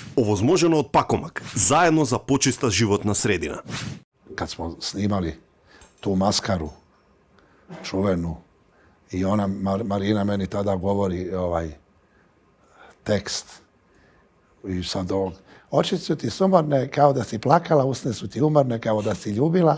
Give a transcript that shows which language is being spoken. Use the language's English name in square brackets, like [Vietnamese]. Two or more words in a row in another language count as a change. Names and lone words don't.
[Macedonian] Овозможено од Пакомак, заедно за почиста животна средина. [Serbian] Kad smo snimali tu maskaru, čuvenu, i ona, Marina meni tada govori tekst. I sad ovog, oči su ti sumorne kao da si plakala, usne su ti umorne kao da si ljubila.